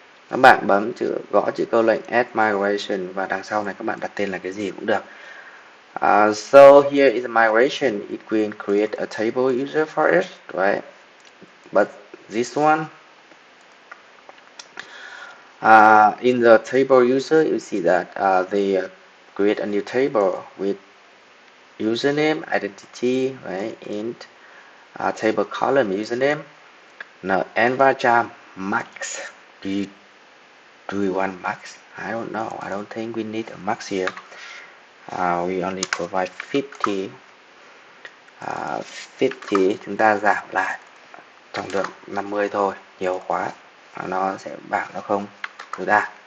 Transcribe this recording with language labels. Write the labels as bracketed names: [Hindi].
[Vietnamese] Các bạn gõ chữ câu lệnh add migration và đằng sau này các bạn đặt tên là cái gì cũng được. [English] So here is a migration. It will create a table user for us, right? But this one, in the table user, you see that they create a new table with username, identity, right? Int, table column username. Now, and varchar max. Do we want max? I don't know. I don't think we need a max here. We only provide 50. [Vietnamese] 50 chúng ta giảm lại trong được 50 thôi, nhiều quá nó sẽ bảng nó không tối đa.